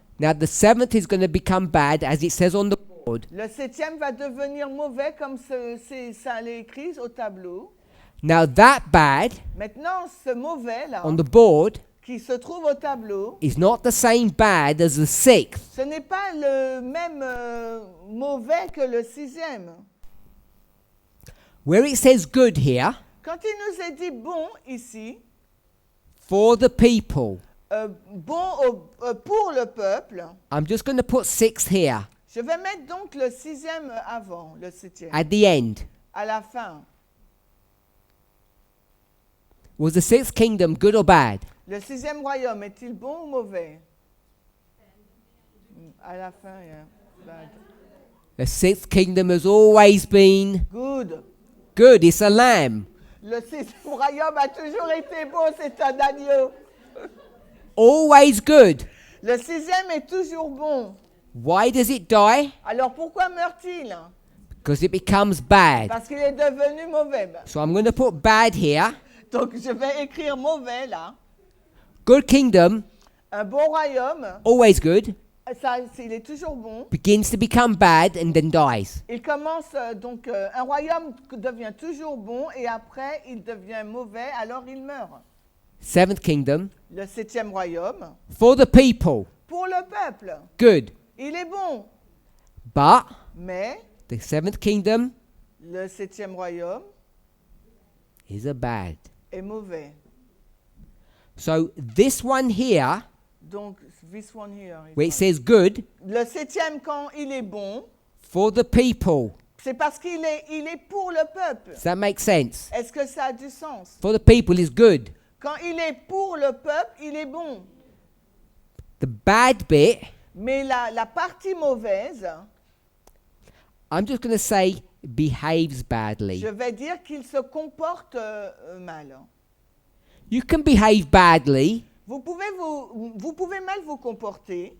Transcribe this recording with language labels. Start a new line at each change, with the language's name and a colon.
English: now the 7th is going to become bad, as it says on the board.
French: le septième va devenir mauvais comme ça l'est écrit au tableau.
English: Now that bad
French: Maintenant, ce mauvais-là,
English: on the board
French: qui se trouve au tableau,
English: is not the same bad as the 6th.
French: ce n'est pas le même mauvais que le sixième.
English: Where it says good here,
French: Quand il nous est dit bon ici,
English: for the people,
French: bon pour le peuple,
English: I'm just going to put 6 here
French: je vais mettre donc le sixième avant, le septième,
English: at the end.
French: à la fin.
English: Was the 6th kingdom good or bad?
French: Le sixième royaume est-il bon ou mauvais? À la fin,
English: yeah. Bad. The 6th kingdom has always been Good. good. It's a lamb.
French: Le sixième royaume a toujours été bon, c'est un agneau.
English: Always good.
French: Le sixième est toujours bon.
English: Why does it die?
French: Alors pourquoi meurt-il?
English: Because it becomes bad.
French: Parce qu'il est devenu mauvais.
English: So I'm going to put bad here.
French: Donc je vais écrire mauvais là.
English: Good kingdom,
French: Un bon royaume,
English: always good,
French: ça, il est toujours bon.
English: begins to become bad and then dies.
French: Il commence donc un royaume devient toujours bon et après il devient mauvais, alors il meurt.
English: 7th kingdom,
French: Le septième royaume,
English: for the people,
French: pour le peuple,
English: good.
French: il est bon.
English: But
French: Mais
English: the 7th kingdom
French: le septième royaume
English: is a bad.
French: est mauvais.
English: So this one here, Donc, this one here. where it says good,
French: Le septième, quand il est bon,
English: for the people.
French: c'est parce qu'il est, il est pour le peuple.
English: Does that make sense?
French: Est-ce que ça a du sens?
English: For the people is good.
French: Quand il est pour le peuple, il est bon.
English: The bad bit,
French: Mais la partie mauvaise,
English: I'm just going to say behaves badly.
French: je vais dire qu'il se comporte mal.
English: You can behave badly
French: Vous pouvez mal vous comporter